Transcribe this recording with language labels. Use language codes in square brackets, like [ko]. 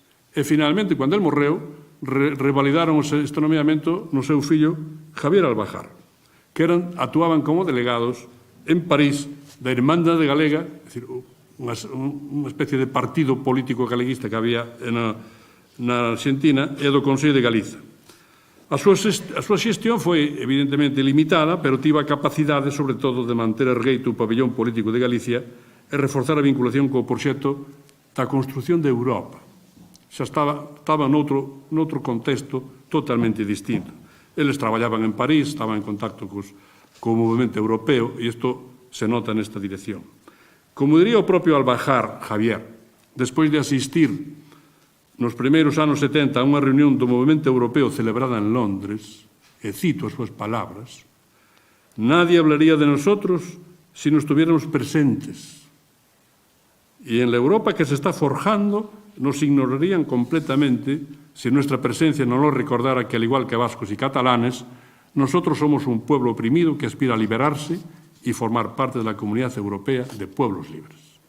[gl] E, finalmente, cando el morreu, revalidaron este nomeamento no seu fillo Javier Albajar, que actuaban como delegados en París da Irmandade Galega, é dicir, unha especie de partido político galeguista que había na Argentina e do Consello de Galiza. A súa xestión foi evidentemente limitada, pero tivo a capacidade, sobre todo, de manter ergueito o pabellón político de Galicia e reforzar a vinculación co proxecto da construción de Europa. Xa estaba noutro contexto totalmente distinto. Eles traballaban en París, estaban en contacto co movimento europeo e isto se nota nesta dirección. Como diría o propio Albajar, Javier, despois de asistir nos primeiros anos 70 a unha reunión do movimento europeo celebrada en Londres, e cito as súas palabras, «Nadie hablaría de nosotros si no estuviéramos presentes. [es] Y en la Europa que se está forjando nos ignorarían completamente si nuestra presencia no nos recordara que, al igual que vascos y catalanes, nosotros somos un pueblo oprimido que aspira a liberarse y formar parte de la comunidad europea de pueblos libres».